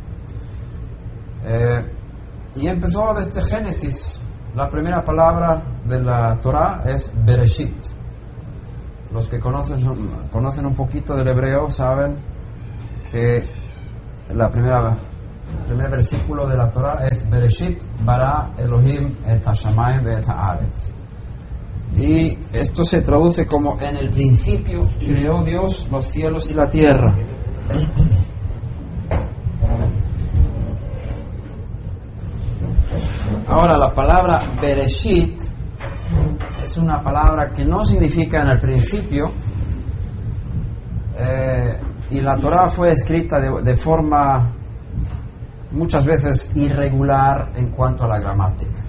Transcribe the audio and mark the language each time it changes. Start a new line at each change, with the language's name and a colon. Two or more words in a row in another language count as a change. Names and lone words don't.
Spanish: Y empezó desde Génesis. La primera palabra de la Torah es Bereshit. Los que conocen un poquito del hebreo saben que el primer versículo de la Torah es
Hebrew: בראשית ברא אלהים את השמים ואת הארץ.
Spanish: Y esto se traduce como: en el principio creó Dios los cielos y la tierra. Ahora, la palabra Bereshit es una palabra que no significa en el principio, y la Torah fue escrita de forma muchas veces irregular en cuanto a la gramática.